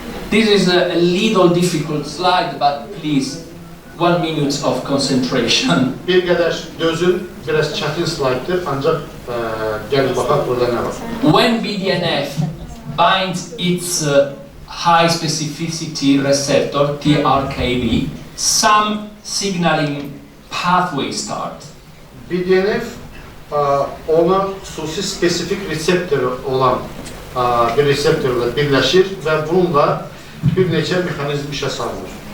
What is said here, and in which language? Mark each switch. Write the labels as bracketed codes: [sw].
[en] This is a little difficult slide, but please, 1 minute of concentration. [az] Bir qədər dözün, biraz çətin slayddır, ancaq gəlin baxaq burada nə var. [en] When BDNF binds its high specificity receptor, TRKB, some signaling pathways start. [az] BDNF ona xüsusi spesifik reseptoru olan bir reseptorla birləşir və bununla bir neçə mexanizm işə salınır.